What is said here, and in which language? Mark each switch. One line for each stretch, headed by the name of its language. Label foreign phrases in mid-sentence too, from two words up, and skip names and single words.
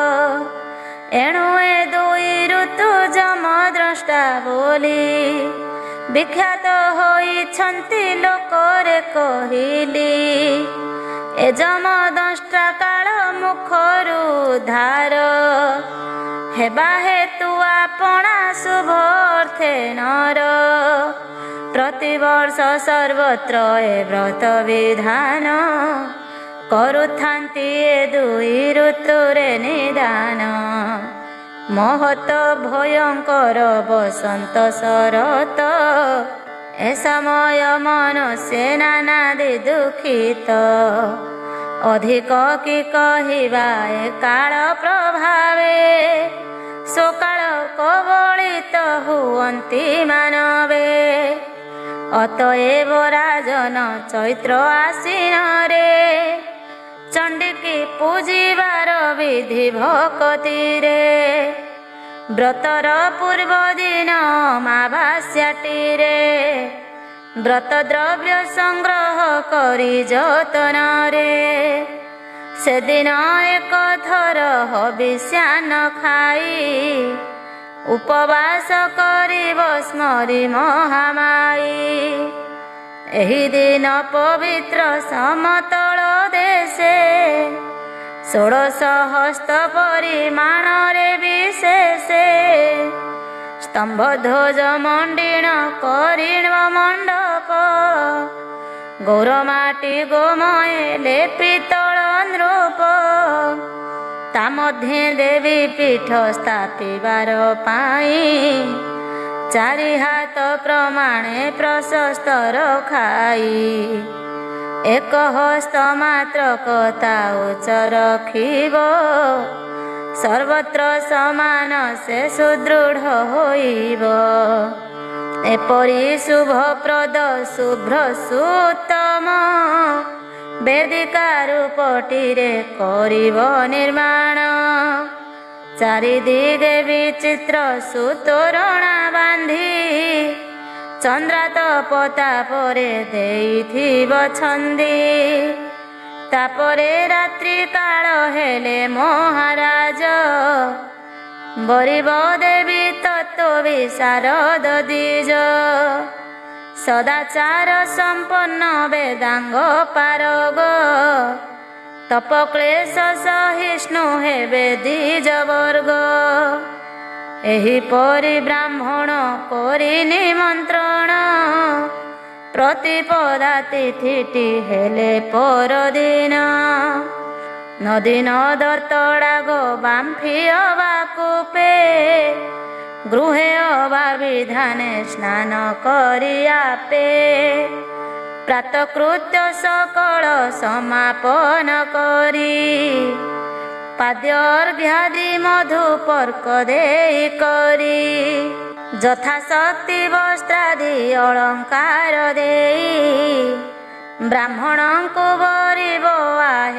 Odia: ଏଣୁ ଏ ଦୁଇ ଋତୁ ଯମ ଦ୍ରଷ୍ଟା ବୋଲି ବିଖ୍ୟାତ ହୋଇଛନ୍ତି ଲୋକରେ କହିଲି ଏ ଯମ ଦଂଷ୍ଟା କାଳ ମୁଖରୁ ଧାର ହେବା ହେତୁ ଆପଣା ଶୁଭର୍ଥେ ନର ପ୍ରତିବର୍ଷ ସର୍ବତ୍ର ଏ ବ୍ରତ ବିଧାନ କରୁଥାନ୍ତି ଏ ଦୁଇ ଋତୁରେ ନିଦାନ ମହତ ଭୟଙ୍କର ବସନ୍ତ ଶରତ ଏ ସମୟ ମନୁଷ୍ୟ ନାନାଦି ଦୁଃଖିତ ଅଧିକ କି କହିବା ଏ କାଳ ପ୍ରଭାବେ ସକଳ କବଳିତ ହୁଅନ୍ତି ମାନବେ ଅତଏବ ରାଜନ ଚୈତ୍ର ଆଶ୍ୱିନ ରେ ଚଣ୍ଡିକୀ ପୂଜିବାର ବିଧି ଭକ୍ତି ରେ ବ୍ରତର ପୂର୍ବ ଦିନ ଅମାବାସ୍ୟାଟି ରେ ବ୍ରତ ଦ୍ରବ୍ୟ ସଂଗ୍ରହ କରି ଯତନ ରେ ସେ ଦିନ ଏକ ଥର ହବିଷ୍ୟାନ୍ନ ଖାଇ ଉପବାସ କରିବ ସ୍ମରି ମହାମାଈ ଏହି ଦିନ ପବିତ୍ର ସମତଳ ଦେଶେ 16 ହସ୍ତ ପରିମାଣ ରେ ବିଶେଷେ ସ୍ତମ୍ଭ ଧ୍ୱଜ ମଣ୍ଡିଣ କରିଣ ମଣ୍ଡପ ଗୌରମାଟି ଗୋମୟ ଲେପିତଲ ନୃପ ତା ମଧ୍ୟେ ଦେବୀ ପୀଠ ସ୍ଥାପିବାର ପାଇ 4 ହାତ ପ୍ରମାଣେ ପ୍ରଶସ୍ତ ରଖାଇ ଏକ ହସ୍ତ ମାତ୍ର କଥା ଉଚ୍ଚ ରଖିବ ସର୍ବତ୍ର ସମାନ ସେ ସୁଦୃଢ଼ ହୋଇବ ଏପରି ଶୁଭପ୍ରଦ ଶୁଭ୍ର ସୁତ୍ତମ ବେଦିକା ରୂପଟିରେ କରିବ ନିର୍ମାଣ ଚାରିଦିଗେ ବିଚିତ୍ର ସୁତୋରଣା ବାନ୍ଧି ଚନ୍ଦ୍ରାତ ପତାପରେ ଦେଇଥିବ ଛନ୍ଦି ତାପରେ ରାତ୍ରି କାଳ ହେଲେ ମହାରାଜ ବରିବ ଦେବୀ ତତ୍ତ୍ୱ ବିଶାରଦ ଦ୍ୱିଜ ସଦାଚାର ସମ୍ପନ୍ନ ବେଦାଙ୍ଗ ପାରଗ ତପକ୍ଲେଶ ସହିଷ୍ଣୁ ହେବେ ଦ୍ୱିଜ ବର୍ଗ ଏହି ପରି ବ୍ରାହ୍ମଣ କରି ନିମନ୍ତ୍ରଣ ପ୍ରତିପଦା ତିଥିଟି ହେଲେ ପରଦିନ ନଦୀ ନଦତଡ଼ାଗ ବାମ୍ଫି ଅବା କୂପେ ଗୃହେ ଅବା ବିଧାନେ ସ୍ନାନ କରି ଆପେ ପ୍ରାତକୃତ୍ୟ ସକଳ ସମାପନ କରି ପାଦ୍ୟାର୍ଘ୍ୟାଦି ମଧୁପର୍କ ଦେଇ କରି ଯଥାଶକ୍ତି ବସ୍ତ୍ରାଦି ଅଳଙ୍କାର ଦେଇ ବ୍ରାହ୍ମଣଙ୍କୁ ବରିବ ଆହେ